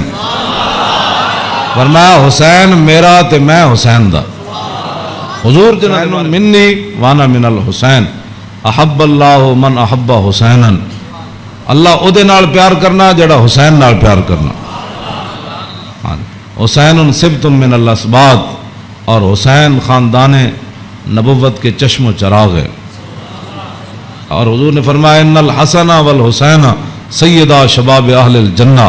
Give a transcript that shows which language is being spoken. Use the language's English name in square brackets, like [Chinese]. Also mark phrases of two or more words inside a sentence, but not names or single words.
[Punjabi] فرمایا حسین میرا تے میں حسین دا. [Arabic] حضور جنہ منی وانا من الحسین. احب اللہ من احب حسینا، [Punjabi] اللہ او دے نال پیار کرنا جڑا حسین نال پیار کرنا. [Arabic] حسین سبت من الاسباط، [Urdu] اور حسین خاندان نبوت کے چشم و چراغ ہے. اور حضور نے فرمایا [Arabic] ان الحسن والحسین سیدہ شباب اہل الجنہ.